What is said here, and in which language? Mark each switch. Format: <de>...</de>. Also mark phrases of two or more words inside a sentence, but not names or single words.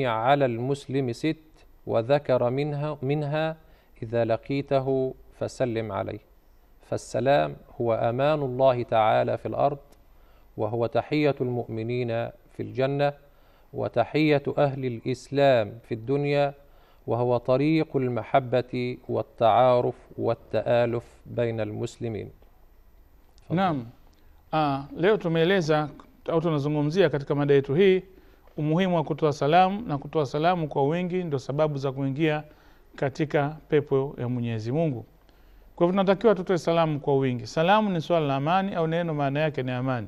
<ar>على المسلم 6، وذكر منها إذا لقيته فسلم عليه، فالسلام هو أمان الله تعالى في الأرض، وهو تحية المؤمنين في الجنة، وتحية أهل الإسلام في الدنيا، وهو طريق المحبة والتعارف والتآلف بين المسلمين.</ar> <sw>Naam. Leo tumeeleza au tunazungumzia katika mada yetu hii umuhimu wa kutoa salamu, na kutoa salamu kwa wingi ndio sababu za kuingia katika pepo ya Mwenyezi Mungu. Kwa hivyo tunatakiwa tutoe salamu kwa wingi. Salamu ni swala la amani, au neno maana yake ni amani.</sw>